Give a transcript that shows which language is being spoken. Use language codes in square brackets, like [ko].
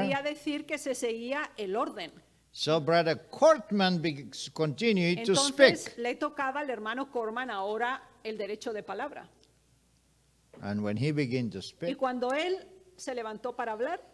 [es] quería decir que se seguía el orden. [en] So Brother Cortman continued to speak. [es] Entonces le tocaba al hermano Corman ahora el derecho de palabra. [en] And when he began to [es] Y [en] speak, [es] cuando él se levantó para hablar,